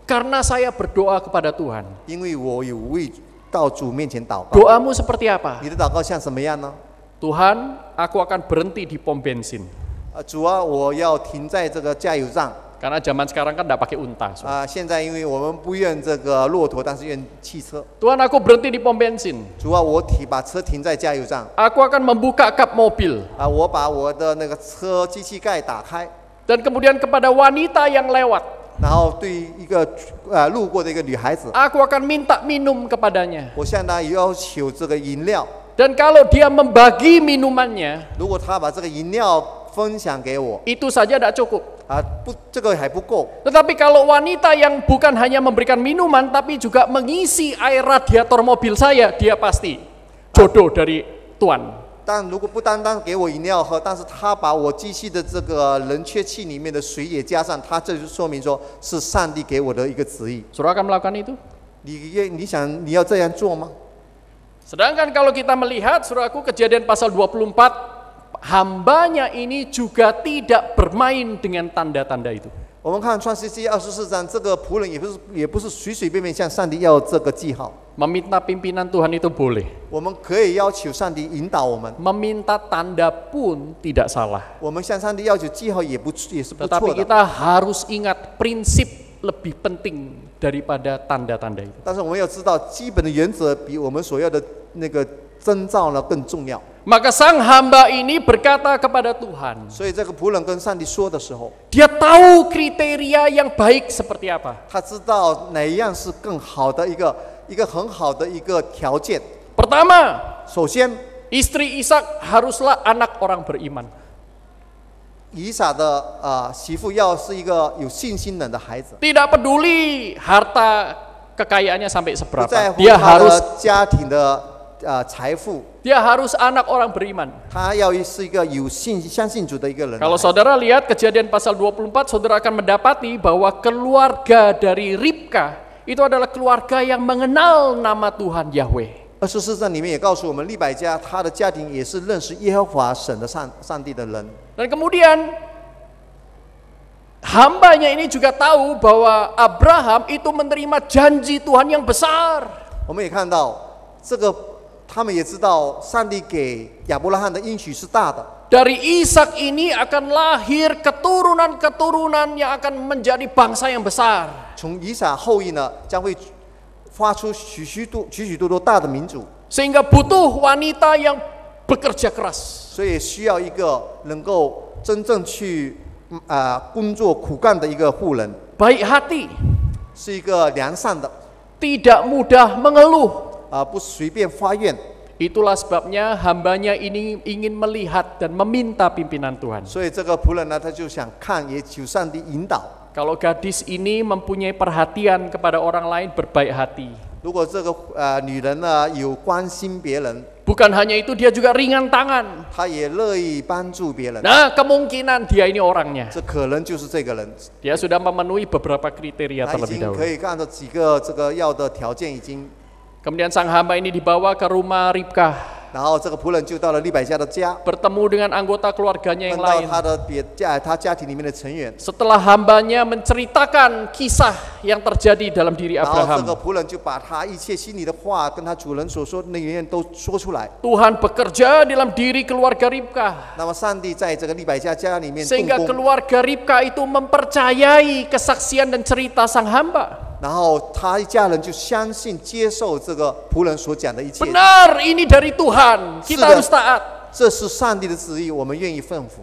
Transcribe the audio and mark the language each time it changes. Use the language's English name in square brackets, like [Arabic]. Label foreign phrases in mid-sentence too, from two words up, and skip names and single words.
[Indonesian] Karena saya berdoa kepada Tuhan. [Chinese] 因为我有为到主面前祷告。 [Indonesian] Doamu seperti apa? [Chinese] 你的祷告像什么样呢？ [Indonesian] Tuhan, aku akan berhenti di pom bensin. [Chinese] 主啊，我要停在这个加油站。 [Indonesian] Karena zaman sekarang kan tidak pakai unta. [Chinese] 现在因为我们不愿这个骆驼，但是愿汽车。 [Indonesian] Tuhan, aku berhenti di pom bensin. [Chinese] 主啊，我把车停在加油站。 [Indonesian] Aku akan membuka kap mobil. [Chinese] 我把我的那个车机器盖打开， [Indonesian] Dan kemudian kepada wanita yang lewat, [Chinese] 然后对一个路过的一个女孩子， [Indonesian] aku akan minta minum kepadanya. [Chinese] 我向她要求这个饮料。 [Indonesian] Dan kalau dia membagi minumannya, [Chinese] 如果她把这个饮料分享给我， [Indonesian] itu saja tidak cukup. [Chinese] 不，这个还不够。 [Indonesian] Tetapi kalau wanita yang bukan hanya memberikan minuman, tapi juga mengisi air radiator mobil saya, dia pasti jodoh dari Tuhan. [Chinese] 但如果不单单给我饮料喝，但是她把我机器的这个冷却器里面的水也加上，她这就说明说是上帝给我的一个旨意。 [Indonesian] Saudara akan melakukan itu? [Chinese] 你想你要这样做吗？ [Indonesian] Sedangkan kalau kita melihat, saudaraku, Kejadian pasal 24, hambanya ini juga tidak bermain dengan tanda-tanda itu. [Chinese] 我们看创世纪24章，这个仆人也不是随随便便向上帝要这个记号。 [Indonesian] Meminta pimpinan Tuhan itu boleh. [Chinese] 我们可以要求上帝引导我们， [Indonesian] Meminta tanda pun tidak salah. [Chinese] 我们向上帝要求记号也是不 [Indonesian] Tetapi [Chinese] 错的。 [Indonesian] kita harus ingat prinsip lebih penting daripada tanda-tanda itu. [Chinese] 但是我们要知道，基本的原则比我们所要的那个征兆呢更重要。 [Indonesian] Maka sang hamba ini berkata kepada Tuhan, [Chinese] 所以这个仆人跟上帝说的时候， [Indonesian] dia tahu kriteria yang baik seperti apa. [Chinese] 他知道哪一样是更好的一个很好的一个条件。 [Indonesian] Pertama, [Chinese] 首先， [Indonesian] istri Ishak haruslah anak orang beriman. [Chinese] 以撒的媳妇要是一个有信心人的孩子， [Indonesian] Tidak peduli harta kekayaannya sampai [Chinese] 不 [Indonesian] seberapa. [Chinese] 在乎 [Indonesian] Dia [Chinese] 他 [Indonesian] harus [Chinese] 的家庭的财富， [Indonesian] dia harus anak orang beriman. [Chinese] 他要是一个相信主的一个人。 [Indonesian] Kalau saudara lihat Kejadian pasal 24, saudara akan mendapati bahwa keluarga dari Ribka itu adalah keluarga yang mengenal nama Tuhan Yahweh. [Chinese] 24章里面也告诉我们，利百加他的家庭也是认识耶和华神的上帝的人。 [Indonesian] Dan kemudian hambanya ini juga tahu bahwa Abraham itu menerima janji Tuhan yang besar. [Chinese] 我们也看到这个，他们也知道上帝给亚伯拉罕的应许是大的。 [Indonesian] Dari Ishak ini akan lahir keturunan-keturunan yang akan menjadi bangsa yang besar. [Chinese] 从以撒后裔呢，将会发出许许多多大的民族， [Indonesian] Sehingga butuh wanita yang bekerja keras. [Chinese] 所以需要一个能够真正去工作苦干的一个妇人， [Indonesian] Baik hati, [Chinese] 是一个良善的， [Indonesian] tidak mudah mengeluh. [Chinese] 不随便发愿。 [Indonesian] Itulah sebabnya hambanya ini ingin melihat dan meminta pimpinan Tuhan. [Chinese] 所以这个仆人呢，他就想看，也求上帝引导。 [Indonesian] Kalau gadis ini mempunyai perhatian kepada orang lain, berbaik hati. [Chinese] 如果这个女人呢有关心别人， [Indonesian] Bukan hanya itu, dia juga ringan tangan. [Chinese] 她也乐意帮助别人， [Indonesian] Nah, kemungkinan dia ini orangnya. [Chinese] 这可能就是这个人。 [Indonesian] Dia sudah memenuhi beberapa kriteria [Chinese] 他已 [Indonesian] terlebih [Chinese] 经 [Indonesian] dahulu. [Chinese] 可以按照几个这个要的条件已经。 [Indonesian] Kemudian sang hamba ini dibawa ke rumah Ribkah. [Chinese] 然后这个仆人就到了利百加的家， [Indonesian] bertemu dengan anggota keluarganya [Chinese] 碰 [Indonesian] yang [Chinese] 到 [Indonesian] lain. [Chinese] 他家庭里面的成员， [Indonesian] Setelah hambanya menceritakan kisah yang terjadi dalam diri [Chinese] 然后这个 [Indonesian] Abraham, [Chinese] 仆人就把他一切心里的话跟他主人所说的那些都说出来。 [Indonesian] Tuhan bekerja dalam diri keluarga Ribka, [Chinese] 那么上帝在这个利百加家里面动 [Indonesian] sehingga [Chinese] 工， [Indonesian] keluarga Ribka itu mempercayai kesaksian dan cerita sang hamba. [Chinese] 然后他一家人就相信接受这个仆人所讲的一切。 [Indonesian] Benar, ini dari Tuhan, kita Sudah. harus taat. [Chinese] 这是上帝的旨意，我们愿意顺服。